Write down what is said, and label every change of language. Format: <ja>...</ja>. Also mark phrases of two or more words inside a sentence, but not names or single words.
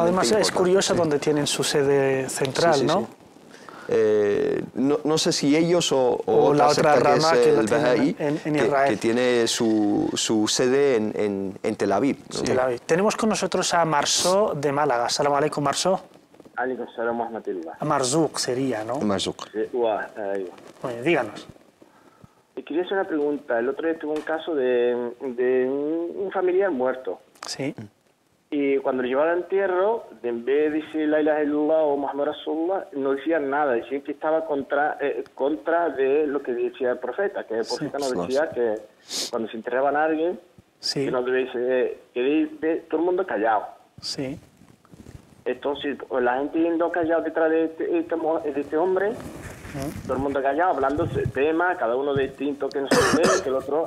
<es>Además, es curioso donde tienen su sede central, ¿no? No sé si ellos o la otra rama que es el Bahá'í, en Israel, que tiene su sede en Tel Aviv, ¿no? Tel Aviv. Tenemos con nosotros a Marzo de Málaga.</es> <ar>سلام عليكم,</ar> <es>Marzo.</es> <ar>عليكم السلام ورحمة الله.</ar> <es>Marzuq sería, ¿no? Marzuq. Oye, díganos. Quería hacer una pregunta. El otro día tuve un caso de un familiar muerto. Sí. Y cuando lo llevaron al entierro, en vez de decir</es> <ar>لا إله إلا الله</ar> <es>o</es> <ar>محمد رسول الله,</ar> <es>no decían nada, decían que estaba contra de lo que decía el profeta, que el profeta nos decía que cuando se enterraban a alguien, que no debe que todo el mundo callado. Sí. Entonces, la gente yendo callado detrás de este hombre, todo el mundo callado, hablando de tema, cada uno distinto, que no se ve, que el otro.</es>